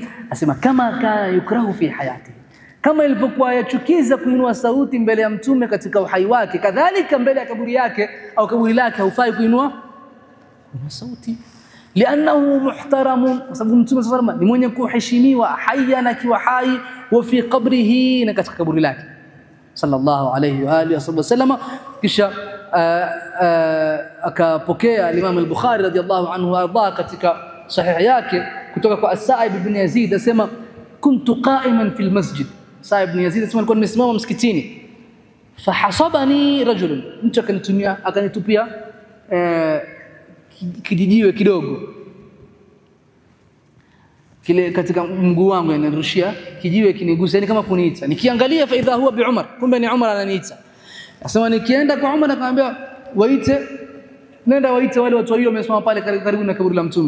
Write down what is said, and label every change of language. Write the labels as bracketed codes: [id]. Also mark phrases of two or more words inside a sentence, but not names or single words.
[sw] Asema [ar] كما كان يكره في حياته, [sw] kama ilivyokuwa yachukiza kuinua sauti mbele ya mtume katika uhai wake, kadhalika mbele ya kaburi yake au kaburi lake haufai kuinua sauti. [ar] لأنه محترم, [sw] kwa sababu mtume [ar] صلى الله عليه وسلم [sw] ni mwenye kuheshimiwa hayyan akiwa hai, [ar] وفي قبره, [sw] na katika kaburi lake [ar] صلى الله عليه وعلى آله وسلم. [sw] Kisha akapokea al-Imam al-Bukhari [ar] رضي الله عنه [sw] arda katika sahih yake kutoka kwa As-Sa'ib ibn Yazid, asema [ar] كنت قائما في المسجد. [sw] Sa'ib ibn Yazid asema alikuwa nimesimama msikitini, [ar] فحصبني رجل, [sw] mtu akanitupia kijijiwe kidogo kile katika mguu wangu, yanirushia kijiwe kinigusa, yani kama kuniita. Nikiangalia [ar] فإذا هو بعمر, [sw] kumbe ni Umar ananiita. Nasema nikienda kwa Umar akamwambia nenda waite wale watu wao wamesimama pale karibu na kaburi la mtume.